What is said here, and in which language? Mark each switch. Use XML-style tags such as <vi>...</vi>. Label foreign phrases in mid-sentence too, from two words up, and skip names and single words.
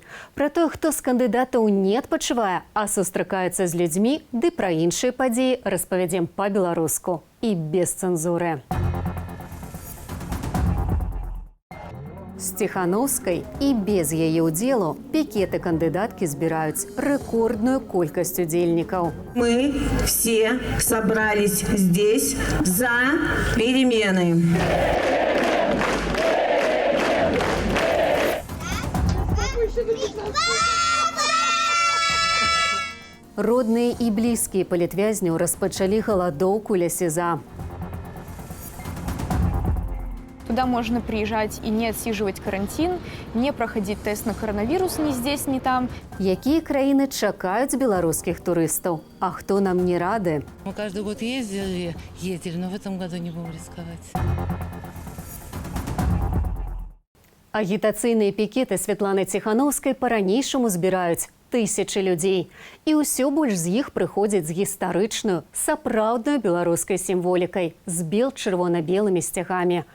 <be>Пра тое, хто з кандыдатаў не адпачывае, а сустракаецца з людзьмі, ды пра іншыя падзеі распавядзем па-беларуску і без цэнзуры. З Ціханаўскай і без яе ўдзелу пікеты кандыдаткі збіраюць рэкордную колькасць удзельнікаў.</be> <ru>Мы все собрались здесь за перемены.</ru> <be>Родныя і блізкія палітвязняў распачалі галадоўку ля СІЗА.</be> <ru>Туда можно приезжать и не отсиживать карантин, не проходить тест на коронавирус ни здесь, ни там.</ru> <be>Якія краіны чакаюць беларускіх турыстаў, а хто нам не рады?</be> <ru>Мы каждый год ездили, но в этом году не будем рисковать.</ru> <be>Агітацыйныя пікеты Святланы Ціханаўскай па-ранейшаму збіраюць тысячы людзей. І ўсё больш з іх прыходзяць з гістарычную, сапраўдную беларускай сімволікай, з бел-чырвона-белымі сцягамі.</be>